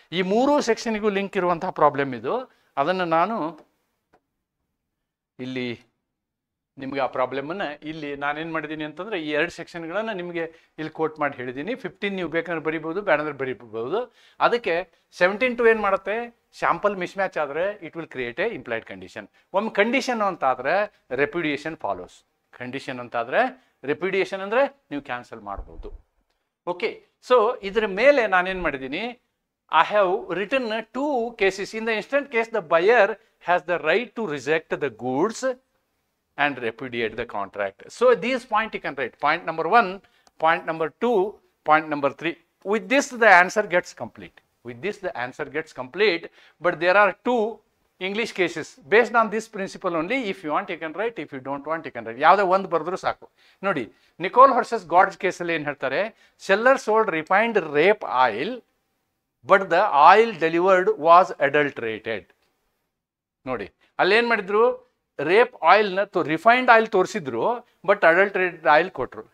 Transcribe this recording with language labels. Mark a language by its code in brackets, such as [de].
[kn] ಈ 3 ಸೆಕ್ಷನ್ಗೂ ಲಿಂಕ್ ಇರುವಂತಹ ಪ್ರಾಬ್ಲಮ್ ಇದು. ಅದನ್ನು ನಾನು ಇಲ್ಲಿ ನಿಮಗೆ ಆ ಪ್ರಾಬ್ಲಮನ್ನು ಇಲ್ಲಿ ನಾನೇನು ಮಾಡಿದ್ದೀನಿ ಅಂತಂದರೆ ಈ 2 ಸೆಕ್ಷನ್ಗಳನ್ನು ನಿಮಗೆ ಇಲ್ಲಿ ಕೋಟ್ ಮಾಡಿ ಹೇಳಿದ್ದೀನಿ. 15 ನೀವು ಬೇಕಂದ್ರೆ ಬರಿಬೋದು, ಬೇಡಂದ್ರೆ ಬರಿಬೋದು. ಅದಕ್ಕೆ 17(2) ಏನು ಮಾಡುತ್ತೆ, ಸ್ಯಾಂಪಲ್ ಮಿಸ್ ಮ್ಯಾಚ್ ಆದರೆ [en] It will create a implied condition. [kn] ಒಮ್ಮೆ ಕಂಡೀಷನ್ ಅಂತಾದರೆ [en] Repudiation follows. [kn] ಕಂಡೀಷನ್ ಅಂತಾದರೆ ರೆಪ್ಯುಡಿಯೇಷನ್ ಅಂದರೆ ನೀವು ಕ್ಯಾನ್ಸಲ್ ಮಾಡ್ಬೋದು. [en] okay, so [kn] ಇದರ ಮೇಲೆ ನಾನೇನು ಮಾಡಿದ್ದೀನಿ, [en] I have written 2 cases. In the instant case, the buyer has the right to reject the goods and repudiate the contract. So these point you can write. Point number 1, point number 2, point number 3. With this the answer gets complete. With this the answer gets complete. But there are 2 English cases based on this principle only. If you want you can write, if you don't want you can write. [kn] ಯಾವುದೇ ಒಂದು ಬರೆದ್ರು ಸಾಕು. ನೋಡಿ, Nicole versus ಗಾಡ್ಜ್ ಕೇಸಲ್ಲಿ ಏನು ಹೇಳ್ತಾರೆ, [en] Seller sold refined rape oil but the oil delivered was adulterated. [kn] ನೋಡಿ, ಅಲ್ಲೇನು ಮಾಡಿದ್ರು, ರೇಪ್ ಆಯಿಲ್ನ ರಿಫೈನ್ಡ್ ಆಯಿಲ್ ತೋರಿಸಿದ್ರು, ಬಟ್ ಅಡಲ್ಟ್ರೇಟೆಡ್ ಆಯಿಲ್ ಕೊಟ್ಟರು.